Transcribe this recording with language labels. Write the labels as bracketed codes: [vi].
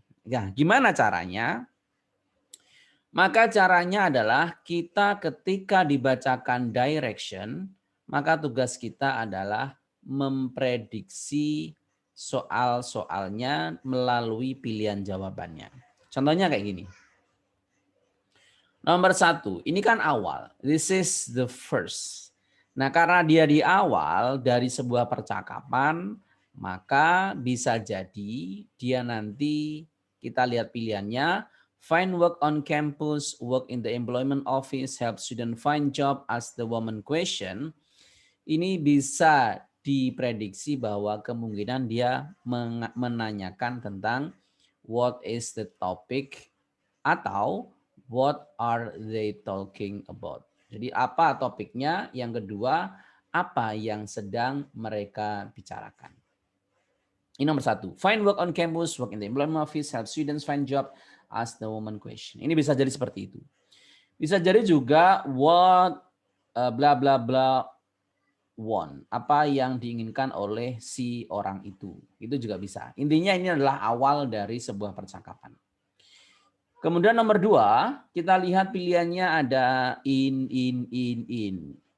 [id] Ya, gimana caranya? Maka caranya adalah kita ketika dibacakan direction, maka tugas kita adalah memprediksi soal-soalnya melalui pilihan jawabannya. Contohnya kayak gini. Nomor 1, ini kan awal. [en] This is the first. [id] Nah, karena dia di awal dari sebuah percakapan, maka bisa jadi dia nanti kita lihat pilihannya. [en] Find work on campus, work in the employment office, help student find job, ask the woman question. [id] Ini bisa diprediksi bahwa kemungkinan dia menanyakan tentang [en] what is the topic [id] atau [en] what are they talking about. [id] Jadi apa topiknya? Yang kedua, apa yang sedang mereka bicarakan. Ini nomor 1. [en] Find work on campus, work in the employment office, help students find job, ask the woman question. [id] Ini bisa jadi seperti itu. Bisa jadi juga [en] what bla bla bla want. [id] Apa yang diinginkan oleh si orang itu. Itu juga bisa. Intinya ini adalah awal dari sebuah percakapan. Kemudian nomor 2, kita lihat pilihannya ada in.